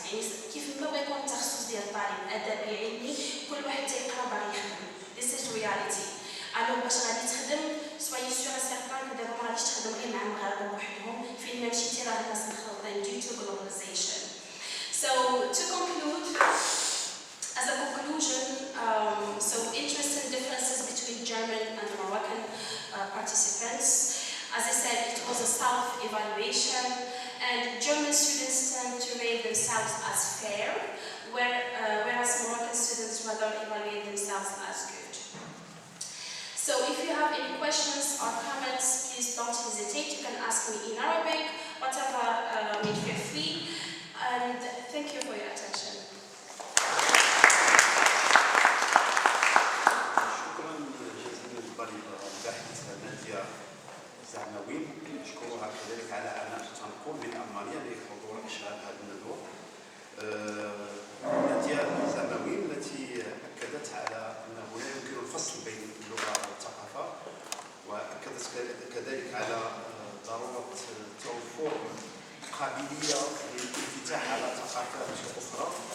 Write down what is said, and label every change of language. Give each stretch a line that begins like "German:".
Arabic: يعني كيف ما بيكون التخصص ديال الطالب أدبي علمي كل واحد تيقرا باغي يخدم.
English: This is reality.
Arabic: أنا باش غادي تخدم
French: soyez sûr et certain que
Arabic: دابا ما غاديش تخدم غير مع المغاربة وحدهم فين ما مشيتي راه الناس مخلطين
English: due to globalization. So to conclude, as a conclusion, so interesting differences between German and Moroccan participants. As I said, it was a self-evaluation, and German students tend to rate themselves as fair, whereas Moroccan students rather evaluate themselves as good. So if you have any questions or comments, please don't hesitate. You can ask me in Arabic, whatever, feel free. And thank you for your attention.
Arabic: شكرا جزيلا للطالبة الباحثة نادية إزعموين. نشكرها كذلك على أن تنقل من ألمانيا لحضور إشغال هذه الندوة. نادية إزعموين التي أكدت على أنه لا يمكن الفصل بين اللغة والثقافة، وأكدت كذلك على ضرورة توفر قابلية للانفتاح على ثقافات أخرى.